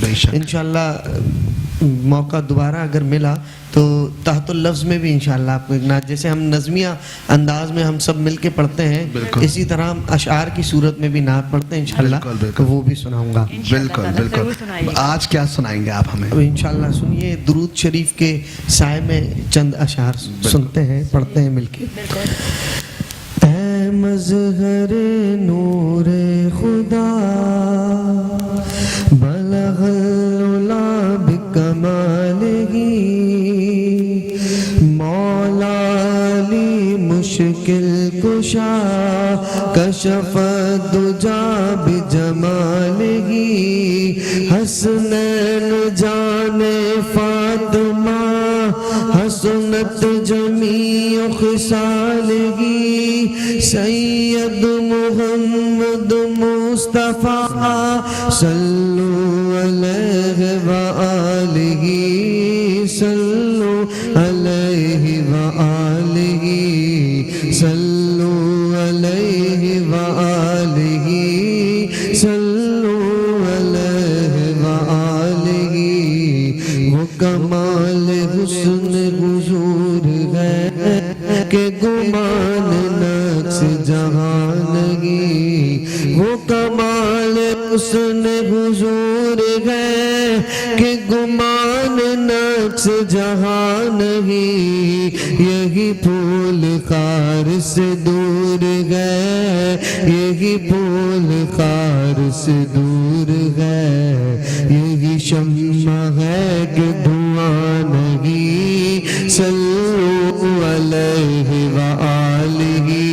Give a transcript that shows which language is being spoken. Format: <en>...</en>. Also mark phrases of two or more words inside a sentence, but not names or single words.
<ur>انشاءاللہ موقع دوبارہ اگر ملا تو تحت اللفظ میں بھی انشاءاللہ آپ کو ایک نعت، جیسے ہم نظمیہ انداز میں ہم سب مل کے پڑھتے ہیں، اسی طرح ہم اشعار کی صورت میں بھی نعت پڑھتے ہیں انشاءاللہ، تو وہ بھی سناؤنگا. بالکل بالکل. آج کیا سنائینگے آپ ہمیں? انشاءاللہ سنیے، درود شریف کے سائے میں چند اشعار سنتے ہیں، پڑھتے ہیں ملکے. اے مظہرِ نورِ خدا</ur> <ar>بلغ العلى بكماله,</ar> <ur>مولا علی مشکل کشا</ur> <ar>كشف الدجى بجماله,</ar> <ur>حسنینِ جانِ</ur> <ar>فاطمة حسنت جميع خصاله، سيد محمد مصطفى صلوا عليه وآله، صلوا عليه وآله، صلوا عليه وآله، صلوا عليه وآله.</ar> <ur>کمال حسن حضور ہے کہ گمان نقص جہاں نہیں، وہ کمال حسن حضور ہے کہ گمان نقص جہاں نہیں، یہی پھول خار سے دور ہے، یہی پھول خار سے دور ہے، یہی شمع ہے کہ دھواں نہیں،</ur> <ar>صلو علیہ وآلہ،</ar>